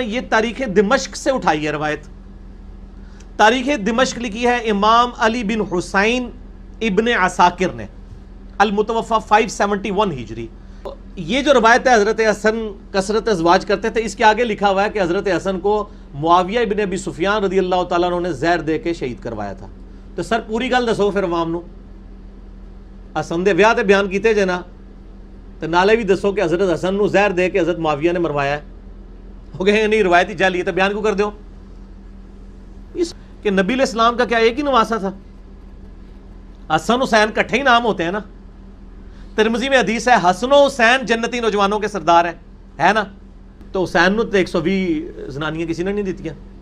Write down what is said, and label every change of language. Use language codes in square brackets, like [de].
[ur] یہ تاریخ دمشق سے اٹھائی ہے روایت. تاریخ دمشق لکھی ہے امام علی بن حسین ابن عساکر نے، المتوفى 571 ہجری. یہ جو روایت ہے حضرت حسن کثرت ازواج کرتے تھے، اس کے آگے لکھا ہوا ہے کہ حضرت حسن کو معاویہ ابن ابی سفیان رضی اللہ تعالیٰ عنہ نے زہر دے کے شہید کروایا تھا. [pa] تو سر پوری گل دسو پھر عوام نو. حسن دے ویاہ تے بیان کیتے جے نا، تو نالے بھی دسو کہ حضرت حسن نو زہر دے کے حضرت معاویہ نے مروایا ہے. ہو گئے نہیں روایتی جعلی ہے تو بیان کیوں کر دیو؟ [ur] اس کہ نبی علیہ السلام کا کیا ایک ہی نواسا تھا؟ حسن حسین کٹھے ہی نام ہوتے ہیں نا. ترمذی میں حدیث ہے حسن و حسین جنتی نوجوانوں کے سردار ہیں، ہے نا. [pa] تو حسین نو تو 120 زنانیاں کسی نے نہیں دیتیاں.